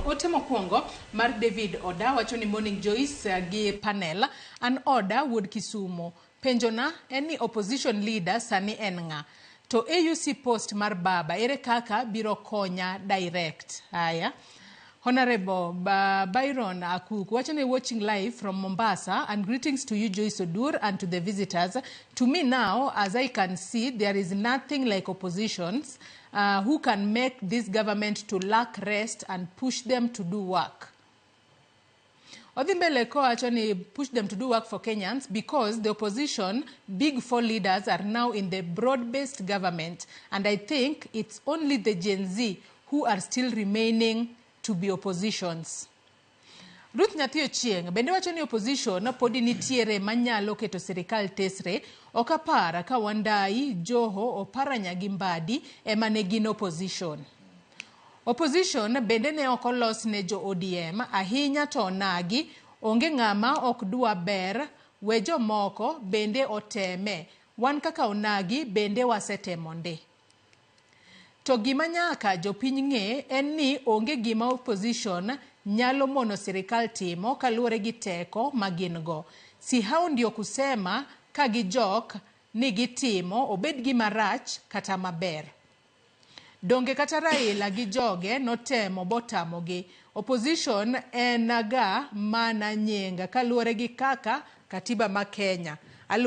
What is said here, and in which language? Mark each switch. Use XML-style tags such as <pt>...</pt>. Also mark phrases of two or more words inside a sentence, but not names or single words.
<luo>Ote mokwongo mar David Oda wacho ni Morning Joyce gi panel an Oda wuod Kisumo. Penjona en ni</luo> <en>opposition leader</en> <luo>sani en ng'a? To AUC post mar baba ere kaka biro konya direct. Haya.</luo> <en>Honorable Byron Akuk, watching live from Mombasa, and greetings to you, Joyce Odur, and to the visitors. To me now, as I can see, there is nothing like oppositions who can make this government to lack rest and push them to do work. Odhimbele ko actually push them to do work for Kenyans because the opposition, big four leaders, are now in the broad-based government, and I think it's only the Gen Z who are still remaining to be oppositions.</en> <luo>Ruth Nyathi Ochieng' bende wacho ni opposition podi nitiere manyalo keto Sirkal Tesre. Okapara ka Wandai, Joho, Oparanya gi Mbadi ema ne gin opposition. Opposition bende ne okolos ne jo ODM ahinya to onagi onge ng'ama ok dwa ber we jomoko bende oteme. Wan kaka onagi bende wasetemo nde. To gima nyaka jopiny ng'e en ni onge gima opposition nyalo mono Sirkal timo kaluwore gi teko magin go.</luo> <sw>Si hao ndio kusema</sw> <luo>ka gijok ni gitimo obed gima rach kata maber. Donge kata Raila gi joge notemo botamogi. Opposition en ga mana nyenga kaluwore gi kaka katiba ma Kenya.</luo>